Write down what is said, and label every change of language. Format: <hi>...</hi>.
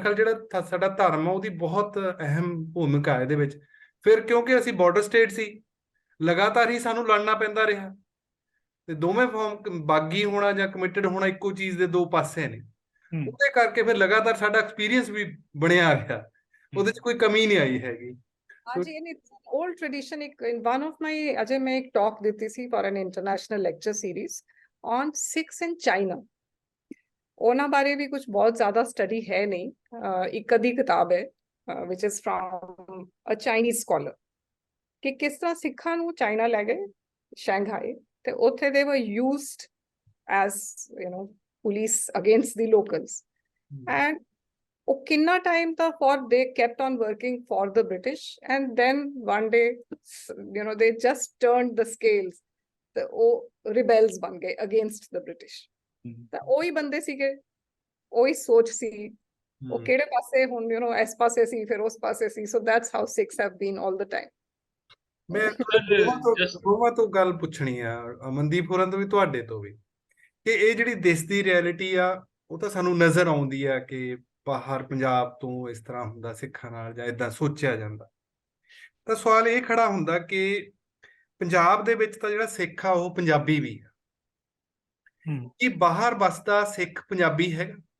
<pa>ਮੇਰੇ ਖਿਆਲ ਜਿਹੜਾ ਸਾਡਾ ਧਰਮ ਆ, ਉਹਦੀ ਬਹੁਤ ਅਹਿਮ ਭੂਮਿਕਾ ਇਹਦੇ ਵਿੱਚ। ਫਿਰ ਕਿਉਂਕਿ ਅਸੀਂ ਬਾਰਡਰ ਸਟੇਟ ਸੀ, ਲਗਾਤਾਰ ਹੀ ਸਾਨੂੰ ਲੜਨਾ ਪੈਂਦਾ ਰਿਹਾ, ਤੇ ਦੋਵੇਂ ਫਾਰਮ, ਬਾਗੀ ਹੋਣਾ ਜਾਂ ਕਮਿਟਡ ਹੋਣਾ, ਇੱਕੋ ਚੀਜ਼ ਦੇ ਦੋ ਪਾਸੇ ਨੇ। ਉਹਦੇ ਕਰਕੇ ਫਿਰ ਲਗਾਤਾਰ ਸਾਡਾ ਐਕਸਪੀਰੀਅੰਸ ਵੀ ਬਣਿਆ ਰਿਹਾ, ਉਹਦੇ 'ਚ ਕੋਈ ਕਮੀ ਨਹੀਂ ਆਈ ਹੈਗੀ।</pa> <en>ਹਾਂਜੀ, and it's an old tradition. In one of my,</en> <pa>ਅਜੇ ਮੈਂ ਇੱਕ</pa> <en>talk</en> <pa>ਦਿੱਤੀ ਸੀ</pa> <en>for an international lecture series, on Sikhs in China.</en> <pa>ਉਹਨਾਂ ਬਾਰੇ ਵੀ ਕੁਝ ਬਹੁਤ ਜ਼ਿਆਦਾ ਸਟੱਡੀ ਹੈ ਨਹੀਂ, ਇੱਕ ਅੱਧੀ ਕਿਤਾਬ ਹੈ</pa> <en>which is from a Chinese scholar,</en> <pa>ਕਿ ਕਿਸ ਤਰ੍ਹਾਂ ਸਿੱਖਾਂ ਨੂੰ ਚਾਈਨਾ ਲੈ ਗਏ, ਸ਼ੰਘਾਈ, ਤੇ ਉੱਥੇ</pa> <en>they were used as police against the locals. And</en> <pa>ਉਹ ਕਿੰਨਾ ਟਾਈਮ ਤਾਂ</pa> <en>for they kept on working for the British, and then one day they just turned the scales,</en> <pa>ਤੇ ਉਹ</pa> <en>rebels</en> <pa>ਬਣ ਗਏ</pa> <en>against the British.</en> <pa>ਤਾਂ ਉਹੀ ਬੰਦੇ ਸੀਗੇ, ਉਹੀ ਸੋਚ ਸੀ, ਉਹ ਕਿਹੜੇ ਪਾਸੇ ਹੁਣ ਇਸ ਪਾਸੇ ਸੀ, ਫਿਰ ਉਸ ਪਾਸੇ ਸੀ.</pa> <en>So that's how Sikhs have been all the time.</en> <pa>ਮੈਂ ਦੋਵਾਂ ਤੋਂ ਗੱਲ ਪੁੱਛਣੀ ਆ, ਅਮਨਦੀਪ ਹੋਰਾਂ ਤੋਂ ਵੀ ਤੁਹਾਡੇ ਤੋਂ ਵੀ, ਕਿ ਇਹ ਜਿਹੜੀ ਦਿਸਦੀ ਰਿਐਲਿਟੀ ਆ ਉਹ ਤਾਂ ਸਾਨੂੰ ਨਜ਼ਰ ਆਉਂਦੀ ਆ ਕਿ ਬਾਹਰ ਪੰਜਾਬ ਤੋਂ ਇਸ ਤਰ੍ਹਾਂ ਹੁੰਦਾ ਸਿੱਖਾਂ ਨਾਲ, ਜਾਂ ਏਦਾਂ ਸੋਚਿਆ ਜਾਂਦਾ. ਤਾਂ ਸਵਾਲ ਇਹ ਖੜਾ ਹੁੰਦਾ ਕਿ ਪੰਜਾਬ ਦੇ ਵਿੱਚ ਤਾਂ ਜਿਹੜਾ ਸਿੱਖ ਆ ਉਹ ਪੰਜਾਬੀ ਵੀ ਆ, ਕੀ ਬਾਹਰ ਵੱਸਦਾ ਸਿੱਖ ਪੰਜਾਬੀ ਹੈਗਾ?</pa>